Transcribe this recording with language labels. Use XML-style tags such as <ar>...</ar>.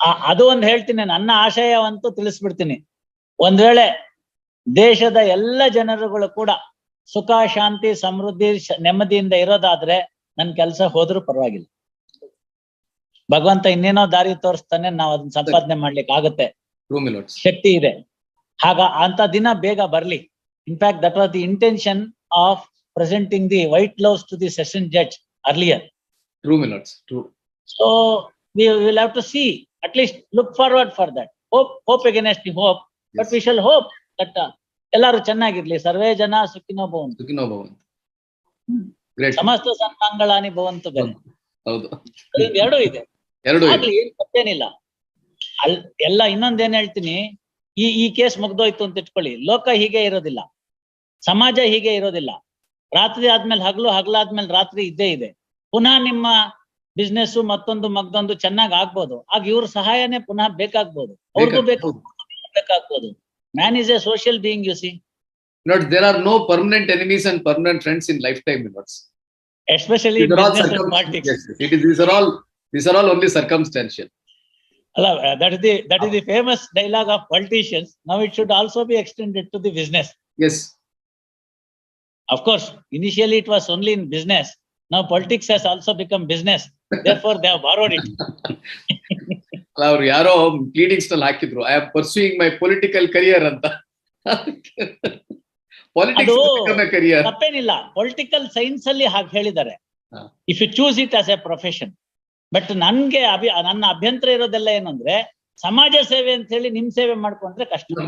<kn>ಅದು ಒಂದು ಹೇಳ್ತೀನಿ, ನನ್ನ ಆಶಯವಂತೂ ತಿಳಿಸ್ಬಿಡ್ತೀನಿ. ಒಂದ್ ವೇಳೆ ದೇಶದ ಎಲ್ಲ ಜನರುಗಳು ಕೂಡ ಸುಖ, ಶಾಂತಿ, ಸಮೃದ್ಧಿ, ನೆಮ್ಮದಿಯಿಂದ ಇರೋದಾದ್ರೆ ನನ್ ಕೆಲಸ ಹೋದ್ರೂ ಪರವಾಗಿಲ್ಲ. ಭಗವಂತ ಇನ್ನೇನೋ ದಾರಿ ತೋರಿಸ್ತಾನೆ, ನಾವು ಅದನ್ನ ಸಂಪಾದನೆ ಮಾಡ್ಲಿಕ್ಕೆ ಆಗುತ್ತೆ,</kn> <en>True, my lords.</en> <kn>ಶಕ್ತಿ ಇದೆ. ಅಂತ ದಿನ ಬೇಗ ಬರ್ಲಿ.</kn> <en>In fact that was the intention of presenting the white gloves to the session judge earlier. True, my lords. True. So we will have to see, at least look forward for that. Hope against the hope, but Yes. we shall hope that</en> <kn>ಎಲ್ಲರೂ ಚೆನ್ನಾಗಿರ್ಲಿ.</kn> <sa>ಸರ್ವೇ ಜನ ಸುಖಿನೋ ಭವಂತು, Sukhino bhavantu.</sa> <en>Great.</en> <sa>ಸಮಸ್ತ ಸನ್ಮಂಗಳಾನಿ ಭವಂತು. ಬೇರೆ</sa> <kn>ಹೌದು. ಎರಡೂ ಇದೆ, ಎರಡು ಇದೆ. ಆಗ್ಲಿ, ಏನ್ ತಪ್ಪೇನಿಲ್ಲ. ಎಲ್ಲ ಇನ್ನೊಂದೇನ್ ಹೇಳ್ತೀನಿ, ಈ ಕೇಸ್ ಮುಗ್ದೋಯ್ತು ಅಂತ ಇಟ್ಕೊಳ್ಳಿ, ಲೋಕ ಹೀಗೆ ಇರೋದಿಲ್ಲ, ಸಮಾಜ ಹೀಗೆ ಇರೋದಿಲ್ಲ. ರಾತ್ರಿ ಆದ್ಮೇಲೆ ಹಗಲು, ಹಗಲಾದ್ಮೇಲೆ ರಾತ್ರಿ ಇದ್ದೇ ಇದೆ. ಪುನಃ ನಿಮ್ಮ ಬಿಸ್ನೆಸ್ ಮತ್ತೊಂದು ಮಗ್ದೊಂದು ಚೆನ್ನಾಗ್ ಆಗ್ಬೋದು, ಆಗ ಇವ್ರ ಸಹಾಯನೇ ಪುನಃ ಬೇಕಾಗ್ಬೋದು, ಅವ್ರಿಗೂ ಬೇಕಾಗ್ಬೋದು.</kn> <en>Man is a social being, you see. Lords, there are no permanent enemies and permanent friends in lifetime, my lords. Especially These are all business and politics. Yes, these are all only circumstantial. ಅಲ್ಲ, that is the famous dialogue of politicians. Now it should also be extended to the business. Yes. Of course, initially it was only in business. Now politics has also become business. Therefore, they have borrowed it.</en> <kn>ಅವ್ರು ಯಾರೋ pleadings ನಲ್ಲಿ ಹಾಕಿದ್ರು,</kn> <en>I am pursuing my political career</en> <kn>ಅಂತ.</kn> <en>politics career</en> <kn>ತಪ್ಪೇನಿಲ್ಲ, political science ಅಲ್ಲಿ ಹಾಗೆ ಹೇಳಿದ್ದಾರೆ,</kn> <en>If you choose it as a profession.</en> <kn>But ನನ್ಗೆ ನನ್ನ ಅಭ್ಯಂತರ ಇರೋದೆಲ್ಲ ಏನಂದ್ರೆ, ಸಮಾಜ ಸೇವೆ ಅಂತ ಹೇಳಿ ನಿಮ್ ಸೇವೆ ಮಾಡ್ಕೊಂಡ್ರೆ ಕಷ್ಟ.</kn>